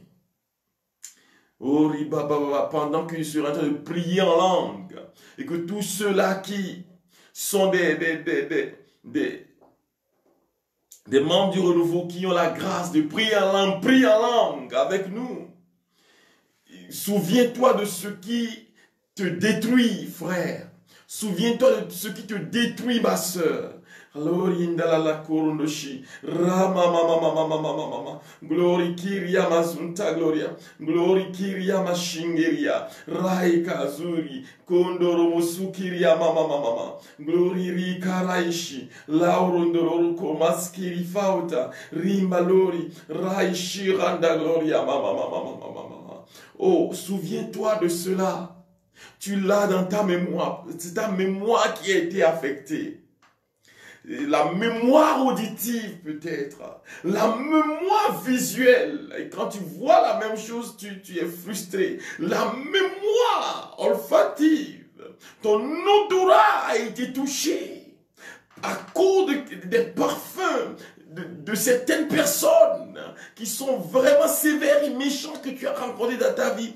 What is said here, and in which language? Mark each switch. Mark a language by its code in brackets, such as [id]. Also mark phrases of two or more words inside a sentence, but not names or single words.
[fr] Oh, pendant que je suis en train de prier en langue, et que tous ceux-là qui sont des membres du renouveau qui ont la grâce de prier en langue avec nous. Souviens-toi de ce qui te détruit, frère. Souviens-toi de ce qui te détruit, ma soeur. Glory indala la korundoshi. Rama mama mama mama mama mama. Glory kiria mazunta gloria. Glory kiria mashingeria. Raika azuri. Kondoro musukiria mama mama mama. Glory rika raishi. Laurondoro komaskiri fauta. Rimbalori. Raishi randa gloria mama mama mama mama. Oh, souviens-toi de cela. Tu l'as dans ta mémoire. C'est ta mémoire qui a été affectée. La mémoire auditive peut-être, la mémoire visuelle. Et quand tu vois la même chose, tu es frustré. La mémoire olfactive, ton odorat a été touché à cause des parfums de certaines personnes qui sont vraiment sévères et méchantes que tu as rencontrées dans ta vie.